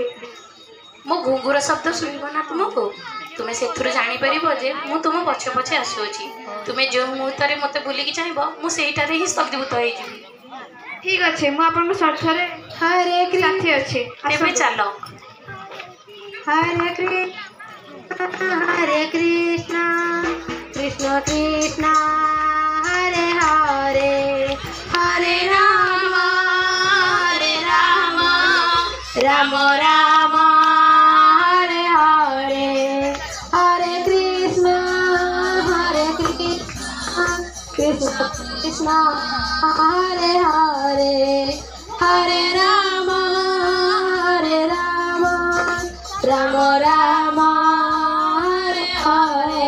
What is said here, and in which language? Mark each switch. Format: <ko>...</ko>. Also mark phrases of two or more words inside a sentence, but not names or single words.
<or>ମୋ ଘୁଙ୍ଗୁର ଶବ୍ଦ ଶୁଣିବ ନା ତୁମକୁ? ତୁମେ ସେଥିରୁ ଜାଣିପାରିବ ଯେ ମୁଁ ତୁମ ପଛେ ପଛେ ଆସୁଅଛି। ତୁମେ ଯେଉଁ ମୁହୂର୍ତ୍ତରେ ମୋତେ ବୁଲିକି ଚାହିଁବ ମୁଁ ସେଇଟାରେ ହିଁ ସ୍ଥଗିଭୂତ ହେଇଯିବି। ଠିକ୍ ଅଛି ମୁଁ ଆପଣଙ୍କ ସର୍ତ୍ତରେ ସାଥୀ ଅଛି। ଏବେ ଚାଲ।</or> <sa>हरे कृष्णा कृष्ण कृष्ण हरे हरे हरे राम राम राम हरे हरे हरे कृष्ण कृष्ण कृष्ण हरे हरे हरे राम राम राम हरे हरे।</sa>